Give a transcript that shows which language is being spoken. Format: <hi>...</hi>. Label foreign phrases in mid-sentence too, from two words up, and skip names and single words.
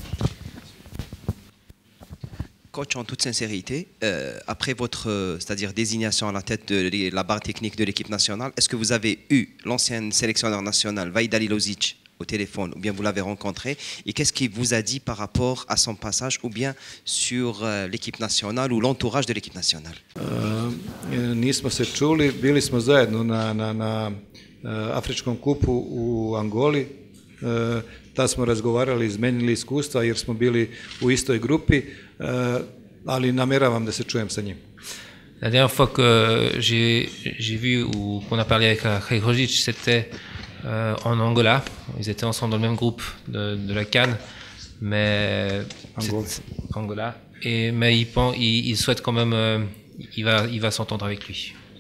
<fr>Coach, en toute sincérité, après votre c'est-à-dire désignation à la tête de la barre technique de l'équipe nationale, est-ce que vous avez eu l'ancien sélectionneur national, Vaida Lilozic, au téléphone, ou bien vous l'avez rencontré, et qu'est-ce qu'il vous a dit par rapport à son passage, ou bien sur l'équipe nationale ou l'entourage de l'équipe nationale?</fr> <sr>Nismo se čuli, bili smo zajedno na Afričkom kupu u Angoli. Tad smo razgovarali, izmenili iskustva jer smo bili u istoj grupi, ali nameravam da se čujem sa njim.</sr> <fr>La dernière fois que j'ai vu ou qu'on a parlé avec Khairojic, c'était en Angola. Ils étaient ensemble dans le même groupe de la CAN, mais Angola. Mais il souhaite quand même, il va s'entendre avec lui.</fr>